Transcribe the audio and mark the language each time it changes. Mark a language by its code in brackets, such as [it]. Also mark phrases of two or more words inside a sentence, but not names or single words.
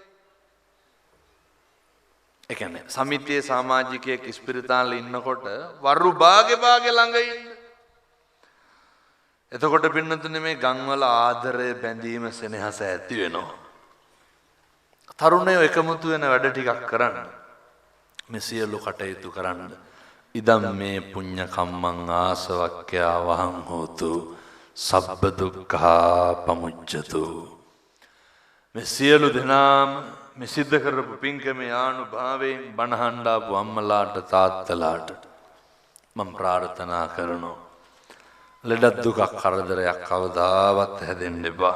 [si] ඒ කියන්නේ සමිතියේ සමාජිකයෙක් ඉස්පිරිතාලේ ඉන්නකොට වරු භාග්‍ය ළඟ ඉන්න. එතකොට පින්නතුනේ මේ ගම්වල ආදරය බැඳීම සෙනෙහස ඇති වෙනවා. තරුණයෝ එකමුතු වෙන වැඩ ටිකක් කරන්න. මේ සියලු කටයුතු කරන්න [pi] ඉදම් මේ පුඤ්ඤ කම්මං ආසවක්ඛ්‍යා වහං හෝතු සබ්බ දුක්ඛා පමුච්ඡතු. [si] මේ සියලු දෙනාම මේ සිද්ධ කරපු පින්කමේ ආනුභාවයෙන් බණහඬ ආපු අම්මලාට තාත්තලාට මම ප්‍රාර්ථනා කරනවා ලෙඩ දුකක් කරදරයක් කවදාවත් හැදෙන්න එපා.